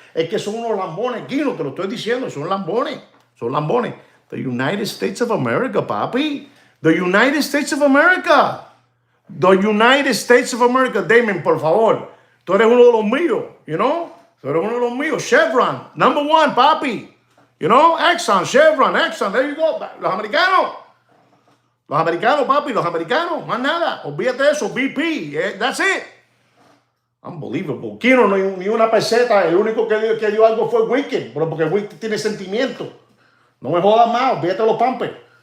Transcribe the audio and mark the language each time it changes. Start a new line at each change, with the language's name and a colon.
Spanish: Es que son unos lambones, Guino, te lo estoy diciendo, son lambones.
English: The United States of America, papi. The United States of America. The United States of America.
Spanish: Damon, por favor. Tú eres uno de los míos, Tú eres uno de los míos.
English: Chevron, number one, papi. Exxon, Chevron, Exxon, there you go.
Spanish: Los americanos, papi, los americanos, más nada. Olvídate de eso, BP,
English: that's it.
Spanish: Unbelievable. Kino, ni una peseta. El único que dio algo fue Wicked, pero porque Wicked tiene sentimiento. No me jodas más, olvídate de los pampers.